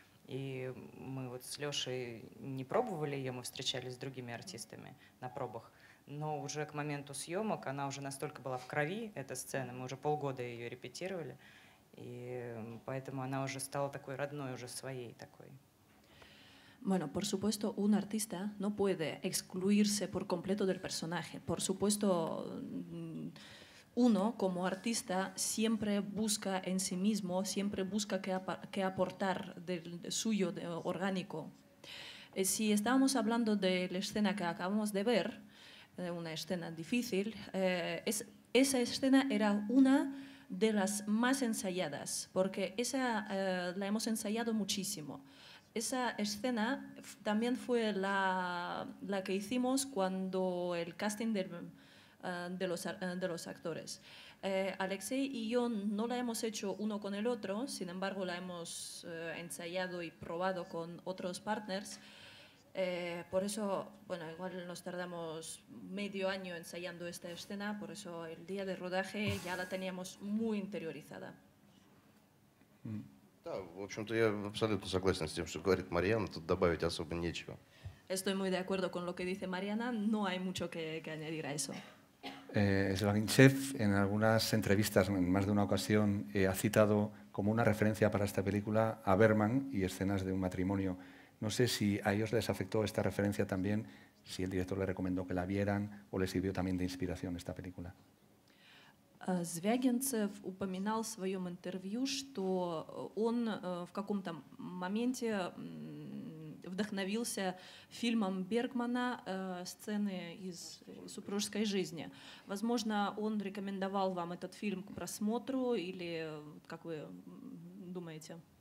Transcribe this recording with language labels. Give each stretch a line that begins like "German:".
Russian: И мы вот с Лешей не пробовали ее, мы встречались с другими артистами на пробах. Но уже к моменту съемок она уже настолько была в крови, эта сцена, мы уже полгода ее репетировали, и поэтому она уже stала такой родной, уже своей такой.
Spanish: Bueno, por supuesto, un artista no puede excluirse por completo del personaje. Por supuesto, uno como artista siempre busca en sí mismo, siempre busca qué aportar del suyo orgánico. Si estábamos hablando de la escena que acabamos de ver, una escena difícil, esa escena era una de las más ensayadas, porque esa la hemos ensayado muchísimo. Esa escena también fue la que hicimos cuando el casting de los actores. Alexei y yo no la hemos hecho uno con el otro, sin embargo la hemos ensayado y probado con otros partners. Por eso, bueno, igual nos tardamos medio año ensayando esta escena, por eso el día de rodaje ya la teníamos muy interiorizada.
Russian: Да, в общем-то, я абсолютно согласен с тем, что говорит Марьяна, тут добавить особо нечего.
Spanish: Estoy muy de acuerdo con lo que dice Mariana, no hay mucho que añadir a eso. Svaginchev, en algunas entrevistas, en más de una ocasión, ha citado como una referencia para esta película a Bergman y escenas de un matrimonio. No sé si a ellos les afectó esta referencia también, si el director les recomendó que la vieran o les sirvió también de inspiración esta película.
Russian: Звягинцев упоминал в своем интервью, что он в каком-то моменте вдохновился фильмом Бергмана «Сцены из супружеской жизни». Возможно, он рекомендовал вам этот фильм к просмотру или как вы думаете?